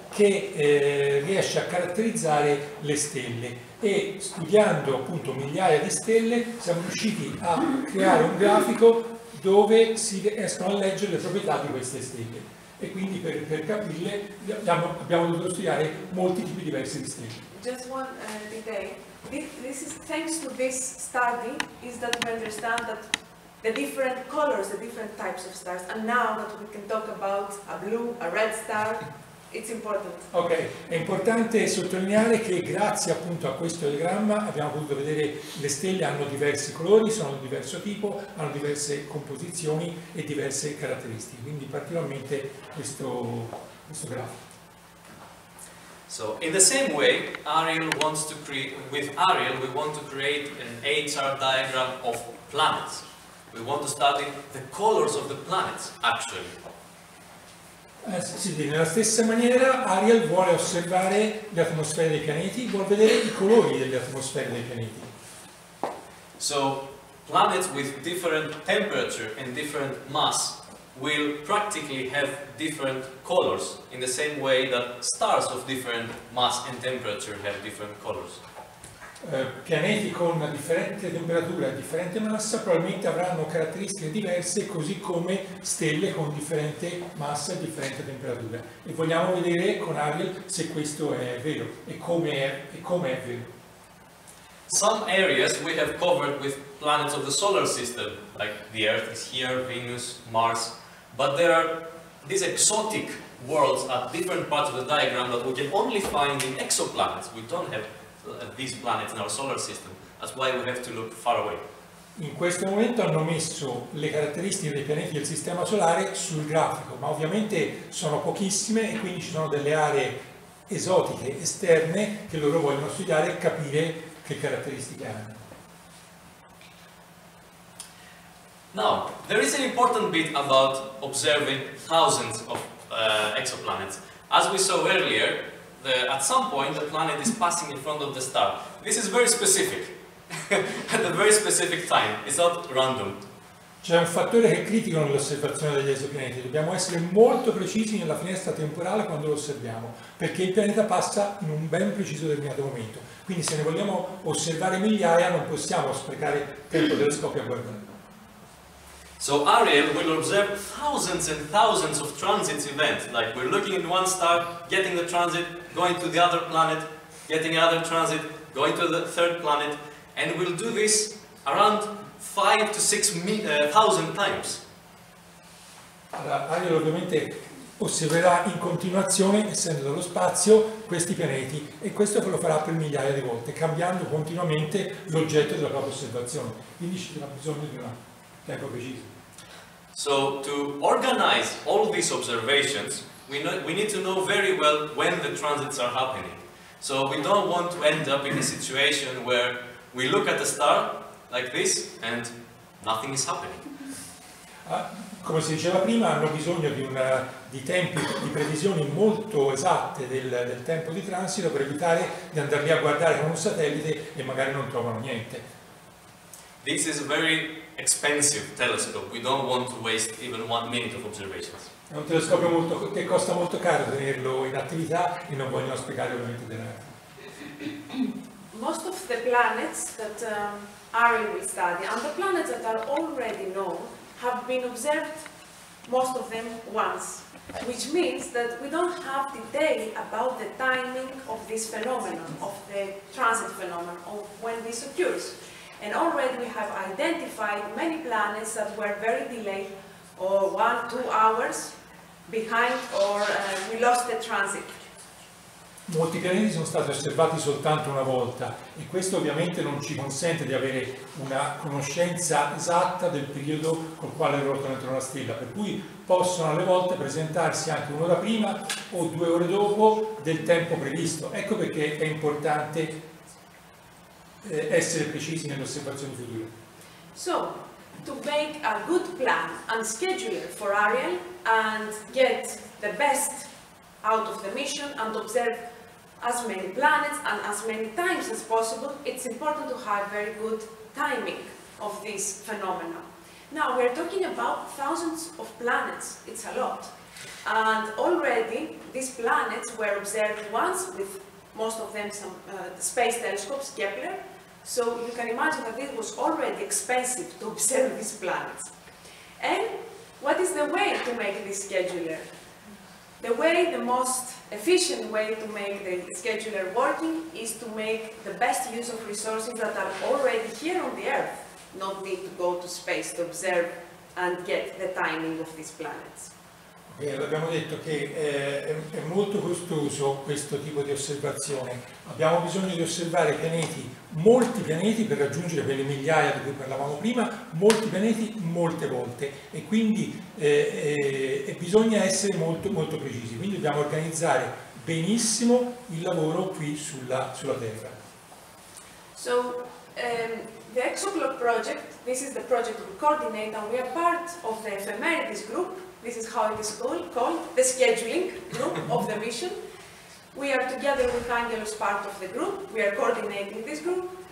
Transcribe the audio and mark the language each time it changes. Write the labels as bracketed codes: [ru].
[it] che riesce a caratterizzare le stelle, e studiando appunto migliaia di stelle siamo riusciti a creare un grafico dove si riescono a leggere le proprietà di queste stelle, e quindi per capirle abbiamo dovuto studiare molti tipi diversi di stelle. [en] Just one detail. This is thanks to this study is that we understand that the different colors, the different types of stars, and now that we can talk about a blue, a red star, it's important. [it] Ok, è importante sottolineare che grazie appunto a questo diagramma abbiamo potuto vedere le stelle hanno diversi colori, sono di diverso tipo, hanno diverse composizioni e diverse caratteristiche, quindi particolarmente questo grafico. [en] So, in the same way, Ariel wants to create, with Ariel we want to create an HR diagram of planets. We want to study the colors of the planets, actually. [it] Sì, nella stessa maniera Ariel vuole osservare le atmosfere dei pianeti, vuole vedere i colori delle atmosfere dei pianeti. [en] So, planets with different temperature and different mass will practically have different colors, in the same way that stars of different mass and temperature have different colors. [it] Pianeti con differente temperatura e differente massa probabilmente avranno caratteristiche diverse, così come stelle con differente massa e differente temperatura, e vogliamo vedere con Ariel se questo è vero e come è vero. [en] Some areas we have covered with planets of the solar system, like the Earth is here, Venus, Mars, but there are these exotic worlds at different parts of the diagram that we can only find in exoplanets. We don't have these planets in our solar system. That's why we have to look far away. [it] In questo momento hanno messo le caratteristiche dei pianeti del sistema solare sul grafico, ma ovviamente sono pochissime e quindi ci sono delle aree esotiche esterne che loro vogliono studiare e capire che caratteristiche hanno. [en] Now, there is an important bit about observing thousands of exoplanets. As we saw earlier, at some point the planet is passing in front of the star. This is very specific, at a very specific time. It's not random. [it] C'è un fattore che è critico nell'osservazione degli esopianeti: dobbiamo essere molto precisi nella finestra temporale quando lo osserviamo, perché il pianeta passa in un ben preciso determinato momento. Quindi se ne vogliamo osservare migliaia non possiamo sprecare tempo telescopio a guardare. [en] So Ariel will observe thousands and thousands of transits events, like we're looking at one star, getting the transit, going to the other planet, getting another transit, going to the third planet, and we'll do this around 5,000 to 6,000 times. [it] Allora, Ariel ovviamente osserverà in continuazione, essendo dallo spazio, questi pianeti, e questo lo farà per migliaia di volte, cambiando continuamente l'oggetto della propria osservazione. Quindi ci sarà bisogno di un tempo preciso. [en] So to organize all these observations, we need to know very well when the transits are happening. So we don't want to end up in a situation where we look at a star like this and nothing is happening. [it] Come si diceva prima, hanno bisogno di tempi, di previsioni molto esatte del tempo di transito per evitare di andare lì a guardare con un satellite e magari non trovano niente. [en] This is a very expensive telescope. We don't want to waste even 1 minute of observations. [it] È un telescopio che costa molto caro tenerlo in attività e non vogliono sprecare ovviamente denaro. [en] Most of the planets that Ariel will study, and the planets that are already known, have been observed, most of them, once. Which means that we don't have detail about the timing of this phenomenon, of the transit phenomenon, of when this occurs. And already we have identified many planets that were very delayed, or 1-2 hours behind, or we lost the transit. [it] Molti pianeti sono stati osservati soltanto una volta, e questo ovviamente non ci consente di avere una conoscenza esatta del periodo col quale ruota dentro una stella, per cui possono alle volte presentarsi anche un'ora prima o 2 ore dopo del tempo previsto. Ecco perché è importante essere precisi nelle osservazioni future. [en] So, to make a good plan and schedule for Ariel and get the best out of the mission and observe as many planets and as many times as possible, it's important to have very good timing of this phenomenon. Now, we're talking about thousands of planets. It's a lot. And already these planets were observed once with most of them some space telescopes, Kepler. So you can imagine that it was already expensive to observe these planets. And what is the way to make this scheduler? The most efficient way to make the scheduler working is to make the best use of resources that are already here on the Earth, not need to go to space to observe and get the timing of these planets. [it] Abbiamo detto che è molto costoso questo tipo di osservazione. Abbiamo bisogno di osservare pianeti, molti pianeti per raggiungere quelle migliaia di cui parlavamo prima, molti pianeti molte volte e quindi bisogna essere molto precisi. Quindi dobbiamo organizzare benissimo il lavoro qui sulla Terra. [en] So, the ExoClock project, this is the project we coordinate, and we are part of the Ephemerides group. This is how it is called, the scheduling group of the mission. We are together with Angelos, part of the group. We are coordinating this group.